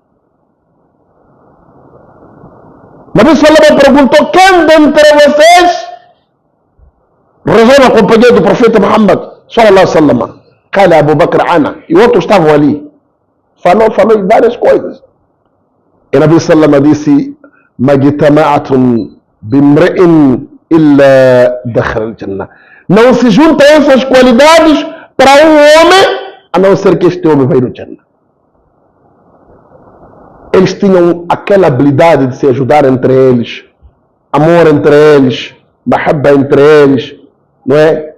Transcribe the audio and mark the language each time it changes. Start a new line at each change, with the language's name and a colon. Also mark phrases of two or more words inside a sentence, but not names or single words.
Portuguese: Nabi Salama perguntou: quem dentre vocês rezou na companhia do profeta Muhammad
Arabic: صلى الله عليه وسلم? قال أبو بكر أنا.
Portuguese: E outros estavam ali. Falou em várias coisas. E Nabi Salama disse:
Arabic: ما اجتمعت بامرئ إلا دخل الجنة.
Portuguese: Não se juntam essas qualidades para um homem, a não ser que este homem vai no Jannah. Eles tinham aquela habilidade de se ajudar entre eles, amor entre eles, mahabba entre eles, não é?